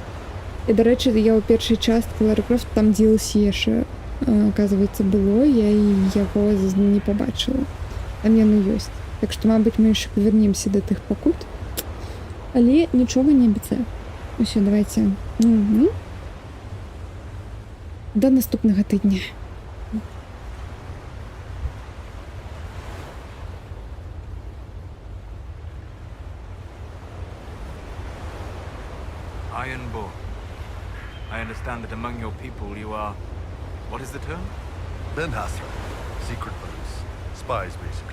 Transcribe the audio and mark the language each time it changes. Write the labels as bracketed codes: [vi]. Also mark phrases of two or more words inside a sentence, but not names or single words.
[be] І, дарэчы, я ў першай часткі Лары Крофт там DLC яшчэ, оказывается, было, я і яго не побачыла. Там яно ёсць. Так што, мабыць, мы яшчэ павернемся да тых пакут. Але нічога не абяцаю. Усё, давайте. До наступнага тыдня. [en] Iron Bull. I understand that among your people you are... What is the term? Ben Hasra. Secret police. Spies, basically.